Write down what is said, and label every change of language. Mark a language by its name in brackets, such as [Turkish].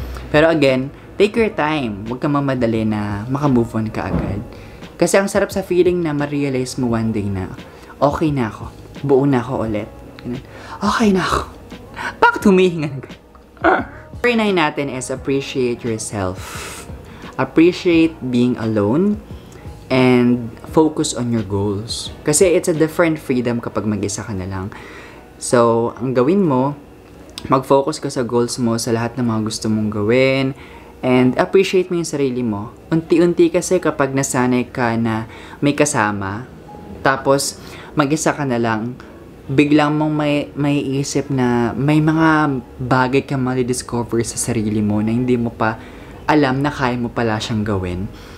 [Filipino] Pero [English] again, take your time. [Filipino] Huwag kang mamadali na makamove on ka agad. Kasi ang sarap sa feeling na ma-realize mo one day na okay na ako. Buo na ako ulit. Okay na ako. Bakit humihinga na ganun? [English] Number 9 natin is appreciate yourself. Appreciate being alone and focus on your goals. [Filipino] Kasi [English] it's a different freedom [Filipino] kapag mag-isa ka na lang. So, ang gawin mo, mag-focus ka sa goals mo, sa lahat ng mga gusto mong gawin, and appreciate mo yung sarili mo. Unti-unti kasi kapag nasanay ka na may kasama, tapos mag-isa ka na lang, biglang mong may isip na may mga bagay kang mali-discover sa sarili mo na hindi mo pa alam na kaya mo pala siyang gawin.